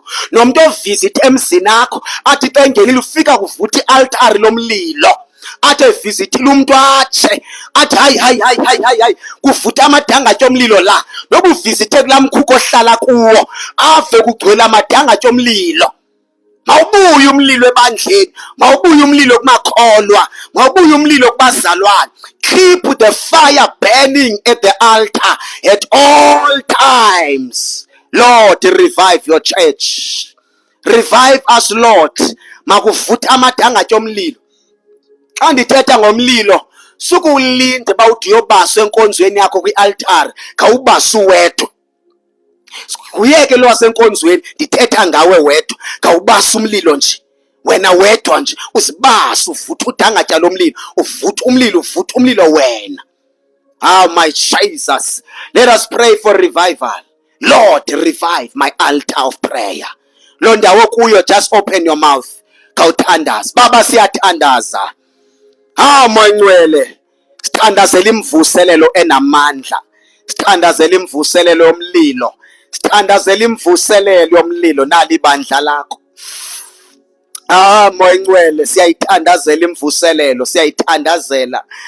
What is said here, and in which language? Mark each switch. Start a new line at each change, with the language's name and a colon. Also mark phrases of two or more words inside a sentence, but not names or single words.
Xhosa: Nomuntu ovisit emzini akho athi xa engenile ufika kuvutha i-altar lomlilo, athi evizithile umuntu atshe athi hayi hayi hayi hayi hayi hayi, kuvutha amadangatya omlilo la. Noba uvizithe kulaa mkhukho ohlala kuwo ave kugcwele amadangatya omlilo. Mawubuye umlilo ebandleni, mawubuye umlilo kumakholwa, mawubuye umlilo kubazalwane.
English: Keep the fire burning at the altar at all times. Lord, revive your church. Revive us, Lord.
Xhosa: Makuvutha amadangatya omlilo. Xa ndithetha ngomlilo, sukuwulinde bawuthi uyobaswa enkonzweni yakho kwi-altari, khawubase uwedwa. Uyeke lo wasenkonzweni, ndithetha ngawe wedwa, khawubase umlilo nje. Wena wedwa nje uzibase, uvutha udangatya lomlilo, uvutha umlilo wena.
English: Oh my Jesus, let us pray for revival. Lord, revive my altar of prayer.
Xhosa: Lo ndawo kuyo,
English: just open your mouth.
Xhosa: Khawuthandaza. Baba, siyathandaza. Mangcwele, sithandazela imvuselelo enamandla, sithandazela imvuselelo yomlilo, sithandazela imvuselelo yomlilo nali ibandla lakho. Mangcwele, siyayithandazela imvuselelo, siyayithandazela.